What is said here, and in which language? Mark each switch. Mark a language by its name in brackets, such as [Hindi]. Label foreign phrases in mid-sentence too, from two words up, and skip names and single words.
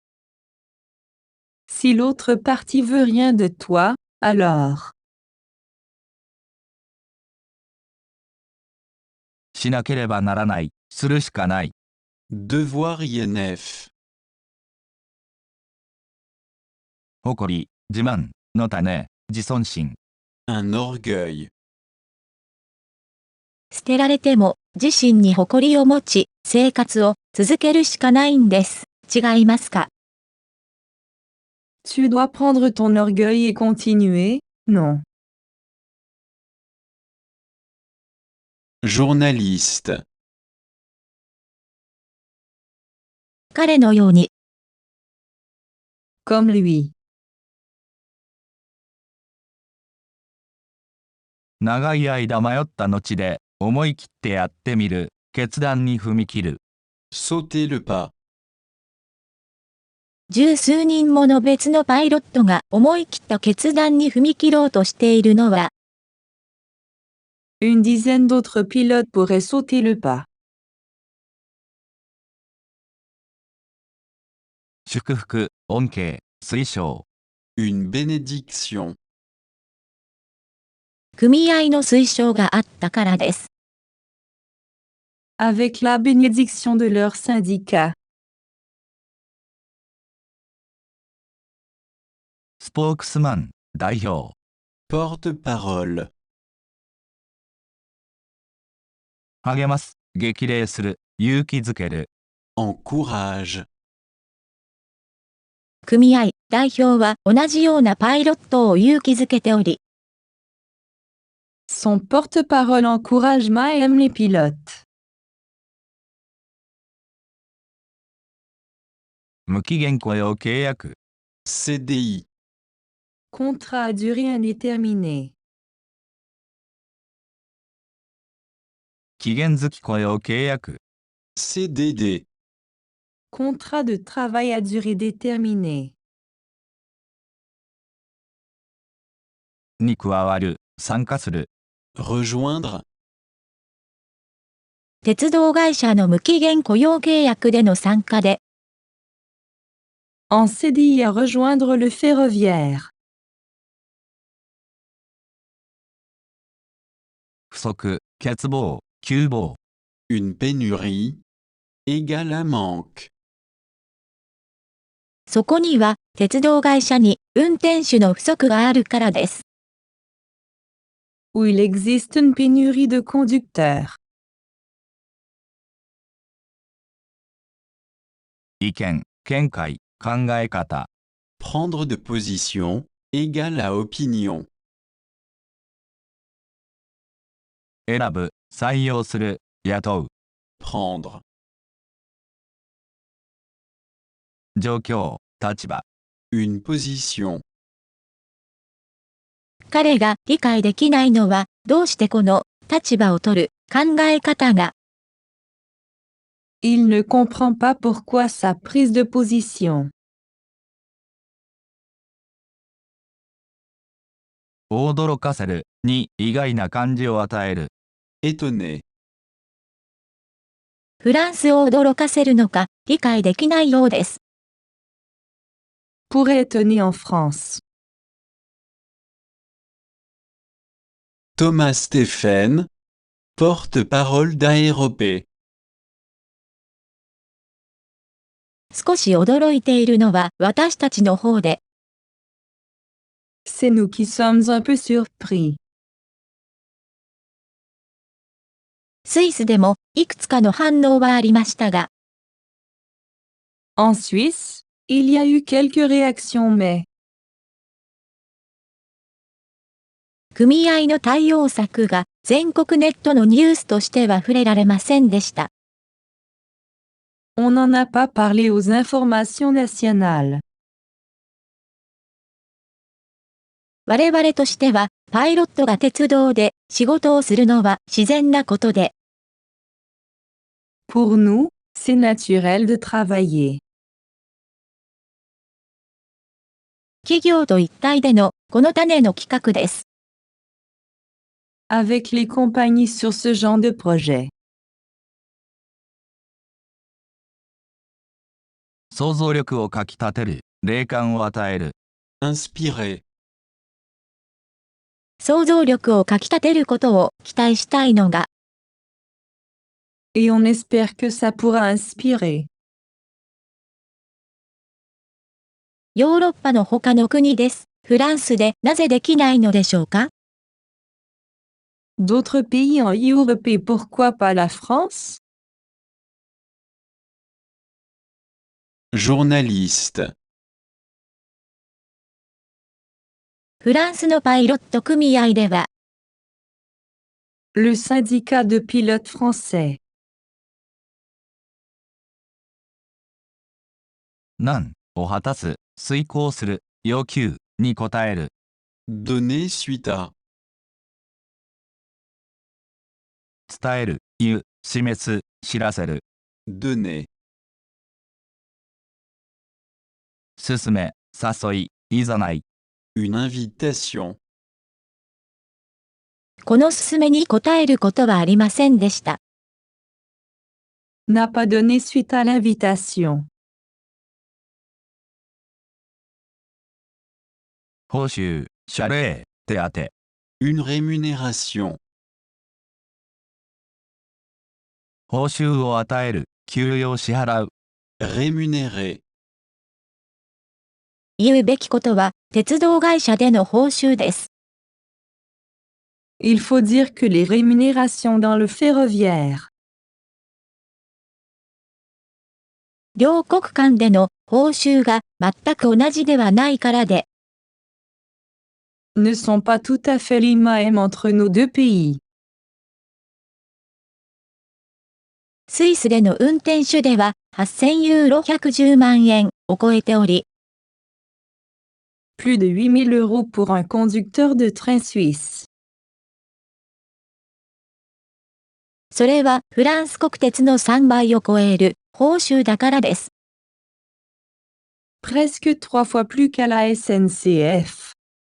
[French] Si l'autre partie veut rien de toi, alors. [Japanese] しなければならない、するしかない。 [French] Devoir INF. [Japanese] 誇り、自慢、の種、自尊心。 [French] Un orgueil. [Japanese] 捨てられても自身に誇りを持ち、生活を続けるしかないんです。違いますか？ [French] Tu dois prendre ton orgueil et continuer, non. Journaliste. [Japanese] 彼のように、 [French] Comme lui. [Japanese] 長い間迷った後で、思い切ってやってみる、決断に踏み切る。 [French] Sauter le pas. [Japanese] 十数人もの別のパイロットが思い切った決断に踏み切ろうとしているのは、 [French] Une dizaine d'autres pilotes pourraient sauter le pas. [Japanese] 祝福、恩恵、推奨。 [French] Une bénédiction. [Japanese] 組合の推奨があったからです。 [French] Avec la bénédiction de leur syndicat. [Japanese] スポークスマン、代表。 [French] Porte-parole. [Japanese] 励ます、激励する、勇気づける。 [French] Encourage. [Japanese] 組合、代表は同じようなパイロットを勇気づけており、 [French] Son porte-parole encourage et aime les pilotes. [Japanese] 無期限雇用契約。 [French] CDI. Contrat à durée indéterminée. [Japanese] 期限付き雇用契約。 [French] CDD. Contrat de travail à durée déterminée. [Japanese] に加わる、参加する。 [French] Rejoindre. [Japanese] 鉄道会社の無期限雇用契約での参加で、 [French] En CDI à rejoindre le ferroviaire. [Japanese] 不足、欠乏、急乏。 [French] Une pénurie. Égale à manque. [Japanese] そこには鉄道会社に運転手の不足があるからです。 [French] Où il existe une pénurie de conducteurs. [Japanese] 意見、見解、考え方。 [French] Prendre de position égale à opinion. [Japanese] 選ぶ、採用する、雇う。 [French] Prendre. [Japanese] 状況、立場。 [French] Une position. [Japanese] 彼が理解できないのは、どうしてこの立場を取る考え方が [French] Il ne comprend pas pourquoi sa prise de position. [Japanese] 驚かせる、に意外な感じを与える。 [French] Étonné. [Japanese] フランスを驚かせるのか理解できないようです。 [French] Pourrait étonner en France. Thomas Stéphane, porte-parole d'Aéropé. [Japanese] 少し驚いているのは私たちの方で、 [French] C'est nous qui sommes un peu surpris. [Japanese] スイスでもいくつかの反応はありましたが、 [French] En Suisse, il y a eu quelques réactions mais, [Japanese] 組合の対応策が全国ネットのニュースとしては触れられませんでした。 [French] on n'en a pas parlé aux informations nationales. [Japanese] 我々としては、パイロットが鉄道で仕事をするのは自然なことで、 [French] Pour nous, c'est naturel de travailler. [Japanese] 企業と一体でのこの種の企画です。 [French] Avec les compagnies sur ce genre de projet. [Japanese] 想像力をかきたてる、霊感を与える。 [French] Inspiré. [Japanese] 想像力をかきたてることを期待したいのが、 [French] Et on espère que ça pourra inspirer. [Japanese] ヨーロッパの他の国です。フランスでなぜできないのでしょうか？ [French] D'autres pays en Europe et pourquoi pas la France? Journaliste. [Japanese] フランスのパイロット組合では、 [French] Le syndicat de pilotes français. [Japanese] 難を果たす、遂行する、要求に応える。 [French] Donner suite à. [Japanese] 伝える、言う、示す、知らせる。 [French] Donner. [Japanese] 進め、誘い、いざない。 [French] Une invitation. [Japanese] この勧めに応えることはありませんでした。 [French] N'a pas donné suite à l'invitation. [Japanese] 報酬、謝礼、手当。 [French] Une rémunération. [Japanese] 報酬を与える、給与を支払う。 [French] Rémunérer. [Japanese] 言うべきことは、鉄道会社での報酬です。 [French] Il faut dire que les rémunérations dans le ferroviaire [Japanese] 両国間での報酬が全く同じではないからで、 [French] ne sont pas tout à fait les mêmes entre nos deux pays. [Japanese] スイスでの運転手では8000ユーロ110万円を超えており、 [French] Plus de 8000 € pour un conducteur de train suisse. [Japanese] それはフランス国鉄の3倍を超える報酬だからです。 [French] Presque 3 fois plus qu'à la SNCF.